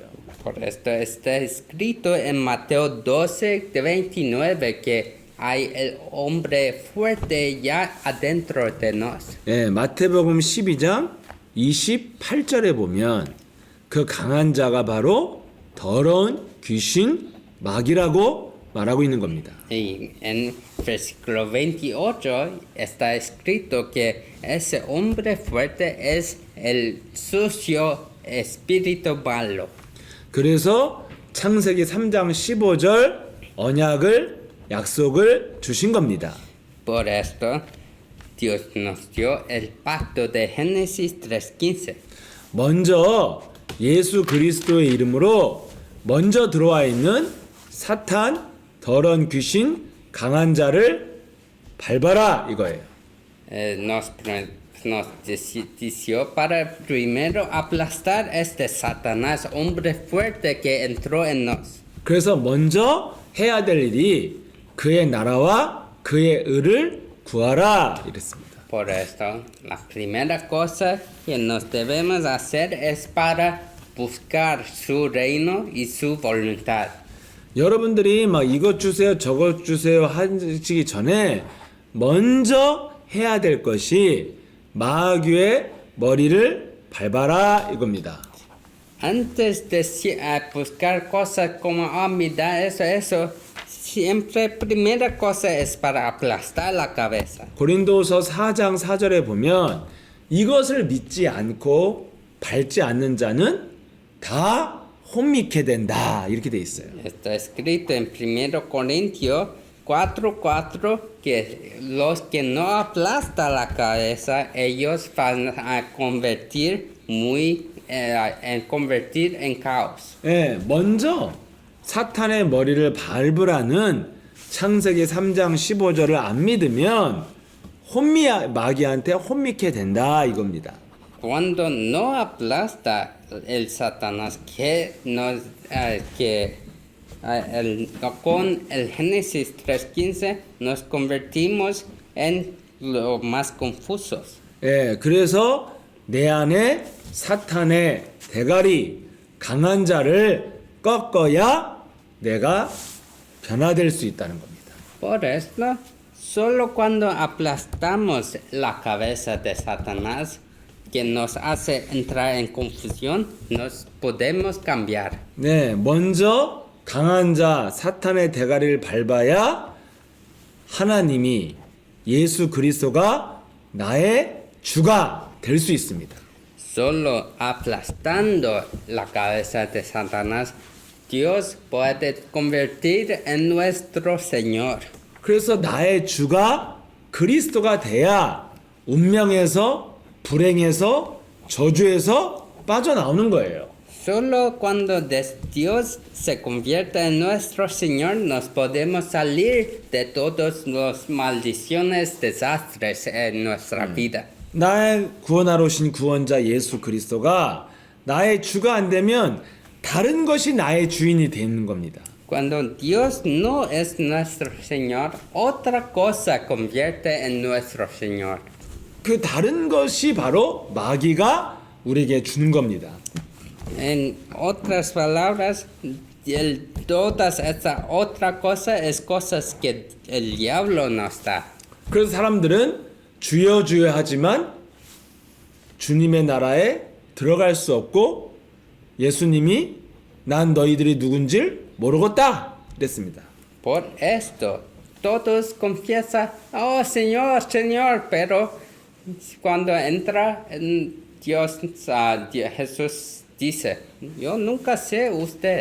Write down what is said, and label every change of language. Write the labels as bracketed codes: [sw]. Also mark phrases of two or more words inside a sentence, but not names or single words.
[es] Por esto está escrito en Mateo 12:29 que hay el hombre fuerte ya adentro de nos. [ko] 네, 마태복음 12장 28절에 보면 그 강한 자가 바로 더러운 귀신 마귀라고 말하고 있는 겁니다. [es] Y en versículo 28 está escrito que ese hombre fuerte es el sucio espíritu malo. [ko] 그래서 창세기 3장 15절 언약을 약속을 주신 겁니다. [es] Por esto, Dios nos dio el pacto de Génesis 3:15. [ko] 먼저 예수 그리스도의 이름으로 먼저 들어와 있는 사탄, 더러운 귀신, 강한 자를 밟아라 이거예요. [es] Nos dijo para primero aplastar este Satanás, hombre fuerte que entró en nos. [ko] 그래서 먼저 해야 될 일이 그의 나라와 그의 의를 구하라 이랬습니다. [es] Por esto, la primera cosa que nos debemos hacer es para buscar su reino y su voluntad. [ko] 여러분들이 막 이것 주세요 저것 주세요 하시기 전에 먼저 해야 될 것이 마귀의 머리를 밟아라 이겁니다. [es] Antes de buscar cosas como, me da eso, siempre primera cosa es para aplastar la cabeza. [ko] 고린도서 4장 4절에 보면 이것을 믿지 않고 밟지 않는 자는 다 혼미케 된다 이렇게 돼 있어요. [es] Está escrito en 1 Corintios 4:4 que los que no aplastan la cabeza, ellos van a convertir en caos. [ko] 예, 먼저 사탄의 머리를 밟으라는 창세기 3장 15절을 안 믿으면 마귀한테 혼미케 된다 이겁니다. [es] Cuando no aplasta el Satanás con el Génesis 3:15 nos convertimos en los más confusos. [ko] 예, 그래서 내 안에 사탄의 대가리 강한 자를 꺾어야 내가 변화될 수 있다는 겁니다. [es] Por esto, solo cuando aplastamos la cabeza de Satanás, que nos hace entrar en confusión, nos podemos cambiar. [ko] 네, 먼저 강한 자 사탄의 대가리를 밟아야 하나님이 예수 그리스도가 나의 주가 될 수 있습니다. [es] Solo aplastando la cabeza de Satanás, Dios puede convertir en nuestro Señor. [ko] 그래서 나의 주가 그리스도가 돼야 운명에서 불행에서 저주에서 빠져나오는 거예요. [es] Solo cuando Dios se convierta en nuestro Señor, nos podemos salir de todas las maldiciones, desastres en nuestra vida. [ko] 나의 구원하러 오신 구원자 예수 그리스도가 나의 주가 안 되면 다른 것이 나의 주인이 되는 겁니다. [es] Cuando Dios no es nuestro Señor, otra cosa convierte en nuestro Señor. [ko] 그 다른 것이 바로 마귀가 우리에게 주는 겁니다. [es] En otras palabras, todas estas otra cosa es cosas que el diablo nos da. [ko] 그래서 사람들은 주여 주여 하지만 주님의 나라에 들어갈 수 없고 예수님이 난 너희들이 누군지 모르겠다 그랬습니다. [es] Por esto, todos confiesan, oh Señor, Señor, pero cuando entra en Dios, Jesús dice, yo nunca sé usted.